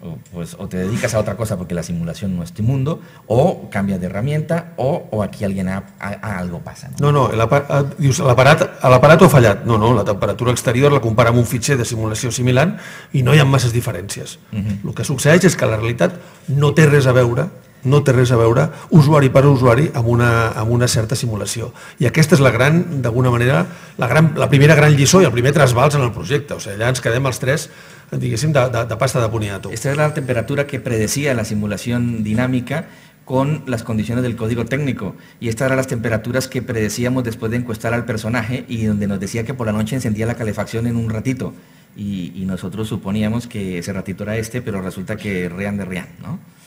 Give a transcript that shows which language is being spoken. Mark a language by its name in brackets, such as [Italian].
[Spanish] Pues o te dedicas a otra cosa porque la simulación no es tu mundo, o cambias de herramienta, o aquí alguien algo pasa. [Catalan] No, dius, l'aparato ha fallat. No, la temperatura exterior la compara amb un fitxer de simulació similar i no hi ha masses diferències. El que succeeix és que la realitat no té res a veure usuari per usuari amb una certa simulació. I aquesta és d'alguna manera, la primera gran lliçó i el primer trasbals en el projecte. O sigui, allà ens quedem els tres, diguéssim, de pasta de boniato. [Spanish] Esta es la temperatura que predecía la simulación dinámica con las condiciones del código técnico, y estas eran las temperaturas que predecíamos después de encuestar al personaje y donde nos decía que por la noche encendía la calefacción en un ratito, y nosotros suponíamos que ese ratito era pero resulta que Rian de Rian, ¿no?